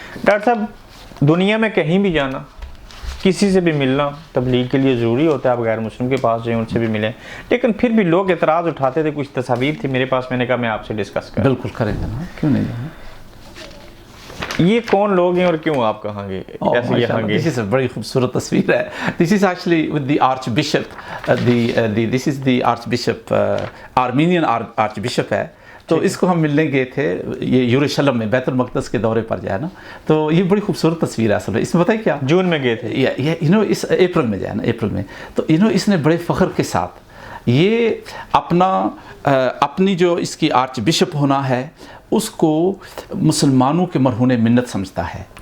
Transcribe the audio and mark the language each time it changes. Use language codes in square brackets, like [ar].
[ur] Doctor صاحب، دنیا میں کہیں بھی جانا، کسی سے بھی ملنا تبلیغ کے لیے ضروری ہوتا ہے. آپ غیر مسلم کے پاس جائیں، ان سے بھی ملیں، لیکن پھر بھی لوگ اعتراض اٹھاتے تھے. کچھ تصاویر تھی میرے پاس، میں نے کہا میں آپ سے ڈسکس کروں. بالکل کریں گے، کیوں نہیں. یہ کون لوگ ہیں اور کیوں آپ کہاں گے، کیسے یہاں گے؟ [en] This is a [ur] بڑی خوبصورت تصویر ہے. [en] This is actually with the Archbishop, this is the Archbishop, Armenian Archbishop ہے. [ur] تو اس کو ہم ملنے گئے تھے یہ یروشلم میں بیت المقدس کے دورے پر جو ہے نا. تو یہ بڑی خوبصورت تصویر ہے. اصل میں اس میں بتائیں کیا، جون میں گئے تھے، اس اپریل میں جو ہے نا، اپریل میں. تو اس نے بڑے فخر کے ساتھ یہ اپنی جو اس کی آرچ بشپ ہونا ہے اس کو مسلمانوں کے مرہون منت سمجھتا ہے.